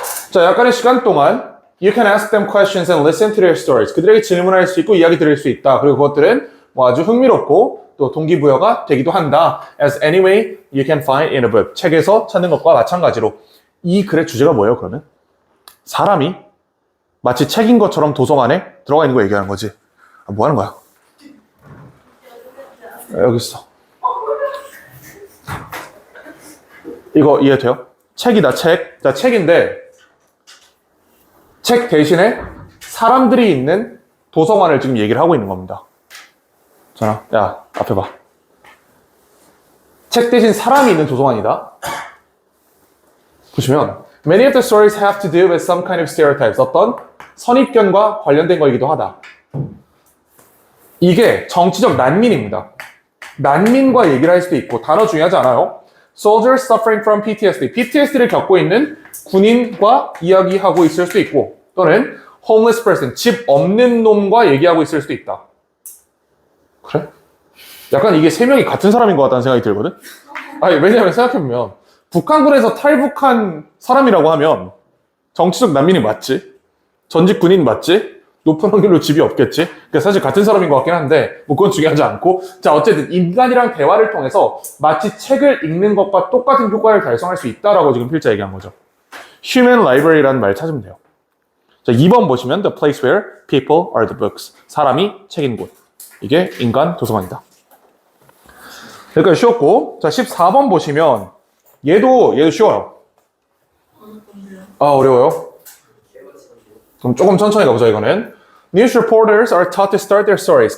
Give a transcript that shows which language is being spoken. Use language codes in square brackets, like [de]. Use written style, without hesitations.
[ko] 자, 약간의 시간 동안 [en] You can ask them questions and listen to their stories. [ko] 그들에게 질문할 수 있고 이야기 들을 수 있다. 그리고 그것들은 뭐 아주 흥미롭고 또 동기부여가 되기도 한다. [en] As any way you can find in a book. [ko] 책에서 찾는 것과 마찬가지로. 이 글의 주제가 뭐예요, 그러면? 사람이 마치 책인 것처럼 도서관에 들어가 있는 거 얘기하는 거지. 뭐 하는 거야? 여기 있어. 이거 이해돼요? 책이다, 책. 자, 책인데 책 대신에 사람들이 있는 도서관을 지금 얘기를 하고 있는 겁니다. 자, 야, 앞에 봐. 책 대신 사람이 있는 도서관이다. 보시면 [en] Many of the stories have to do with some kind of stereotypes. [ko] 어떤 선입견과 관련된 거이기도 하다. 이게 정치적 난민입니다. 난민과 얘기를 할 수도 있고 단어 중요하지 않아요? [en] Soldiers suffering from PTSD. [ko] PTSD를 겪고 있는 군인과 이야기하고 있을 수도 있고 또는 [en] homeless person, [ko] 집 없는 놈과 얘기하고 있을 수도 있다. 그래? 약간 이게 세 명이 같은 사람인 것 같다는 생각이 들거든? 아니, 왜냐면 생각해보면 북한군에서 탈북한 사람이라고 하면 정치적 난민이 맞지? 전직 군인 맞지? 높은 확률로 집이 없겠지? 그러니까 사실 같은 사람인 것 같긴 한데 뭐 그건 중요하지 않고 자, 어쨌든 인간이랑 대화를 통해서 마치 책을 읽는 것과 똑같은 효과를 달성할 수 있다라고 지금 필자 얘기한 거죠. Human library라는 말 찾으면 돼요. 자, 2번 보시면 [en] The place where people are the books. [ko] 사람이 책인 곳. 이게 인간 도서관이다. 여기까지 쉬웠고 자, 14번 보시면 얘도 쉬워요. 아, 어려워요? 그럼 조금 천천히 가보자, 이거는. [en] News reporters are taught to start their stories.